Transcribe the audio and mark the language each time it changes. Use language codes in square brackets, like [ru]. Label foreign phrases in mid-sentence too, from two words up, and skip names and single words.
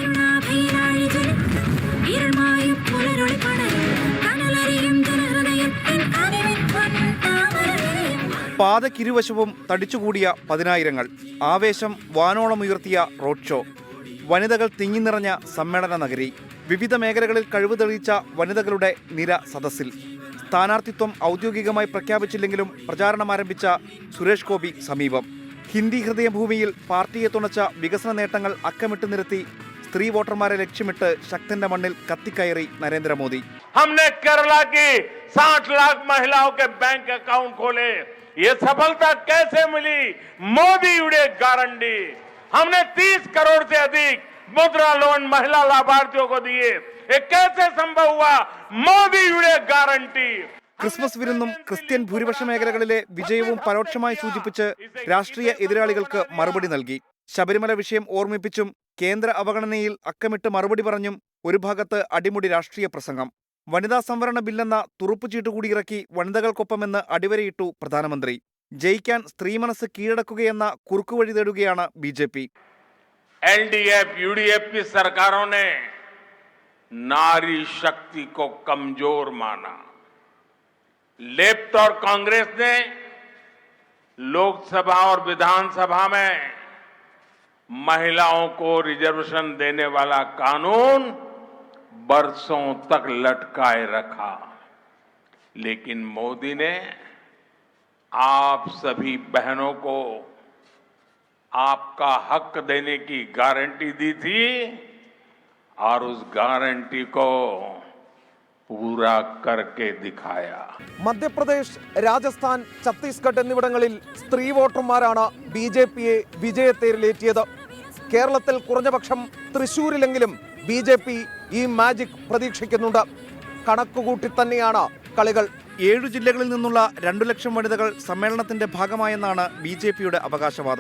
[ml] പാതക്കിരുവശവും തടിച്ചുകൂടിയ പതിനായിരങ്ങൾ, ആവേശം വാനോളമുയർത്തിയ റോഡ് ഷോ, വനിതകൾ തിങ്ങിനിറഞ്ഞ സമ്മേളന നഗരി, വിവിധ മേഖലകളിൽ കഴിവ് തെളിയിച്ച വനിതകളുടെ നിര സദസ്സിൽ. സ്ഥാനാർത്ഥിത്വം ഔദ്യോഗികമായി പ്രഖ്യാപിച്ചില്ലെങ്കിലും പ്രചാരണം ആരംഭിച്ച സുരേഷ് ഗോപി സമീപം. ഹിന്ദി ഹൃദയഭൂമിയിൽ പാർട്ടിയെ തുണച്ച വികസന നേട്ടങ്ങൾ അക്കമിട്ട് നിരത്തി സ്ത്രീ വോട്ടർമാരെ ലക്ഷ്യമിട്ട് ശക്തന്റെ മണ്ണിൽ കത്തിക്കയറി നരേന്ദ്രമോദി. [hi] हमने केरला की 60 लाख महिलाओं के [en] bank account [hi] खोले. ये सफलता कैसे मिली? मोदी युडे गारंटी. हमने 30 करोड़ से अधिक मुद्रा लोन महिला लाभार्थियों को दिए. ये कैसे संभव हुआ? मोदी युडे गारंटी. [ml] ക്രിസ്മസ് വിരുന്നും ക്രിസ്ത്യൻ ഭൂരിപക്ഷ മേഖലകളിലെ വിജയവും പരോക്ഷമായി സൂചിപ്പിച്ച് രാഷ്ട്രീയ എതിരാളികൾക്ക് മറുപടി നൽകി. ശബരിമല വിഷയം ഓർമ്മിപ്പിച്ചും കേന്ദ്ര അവഗണനയിൽ അക്കമിട്ട് മറുപടി പറഞ്ഞും ഒരു ഭാഗത്ത് അടിമുടി രാഷ്ട്രീയ പ്രസംഗം. വനിതാ സംവരണ ബില്ലെന്ന തുറുപ്പുചീട്ട് കൂടി ഇറക്കി വനിതകൾക്കൊപ്പമെന്ന് അടിവരയിട്ടു പ്രധാനമന്ത്രി. ജയിക്കാൻ സ്ത്രീ മനസ്സ് കീഴടക്കുകയെന്ന കുറുക്കുവഴി തേടുകയാണ് BJP. [hi] LDF UDF की सरकारों ने नारी शक्ति को कमजोर माना. लेफ्ट और कांग्रेस ने लोकसभा और विधानसभा में महिलाओं को रिजर्वेशन देने वाला कानून बरसों तक लटकाए रखा. लेकिन मोदी ने आप सभी बहनों को आपका हक देने की गारंटी दी थी और उस गारंटी को पूरा करके दिखाया. [ml] മധ്യപ്രദേശ്, രാജസ്ഥാൻ, ഛത്തീസ്ഗഡ് എന്നിവിടങ്ങളിൽ സ്ത്രീ വോട്ടർമാരാണ് BJPയെ വിജയത്തേരിലേറ്റിയത്. കേരളത്തിൽ കുറഞ്ഞപക്ഷം തൃശ്ശൂരിലെങ്കിലും BJP ഈ മാജിക് പ്രതീക്ഷിക്കുന്നുണ്ട്. കണക്കുകൂട്ടി തന്നെയാണ് കളികൾ. 7 ജില്ലകളിൽ നിന്നുള്ള 2 ലക്ഷം വനിതകൾ സമ്മേളനത്തിന്റെ ഭാഗമായെന്നാണ് BJPയുടെ അവകാശവാദം.